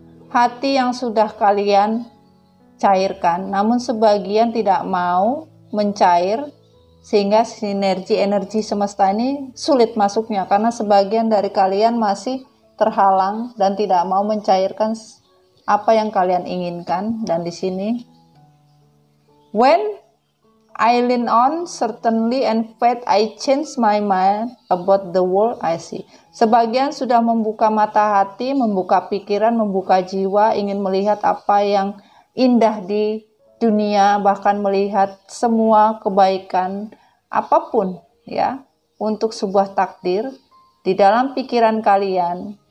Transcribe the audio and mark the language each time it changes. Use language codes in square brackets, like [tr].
[id] hati yang sudah kalian cairkan, namun sebagian tidak mau mencair, sehingga sinergi energi semesta ini sulit masuknya karena sebagian dari kalian masih terhalang dan tidak mau mencairkan apa yang kalian inginkan. Dan di sini, [en] when I lean on certainly and faith, I change my mind about the world I see. [id] Sebagian sudah membuka mata hati, membuka pikiran, membuka jiwa, ingin melihat apa yang indah di dunia, bahkan melihat semua kebaikan apapun untuk sebuah takdir di dalam pikiran kalian.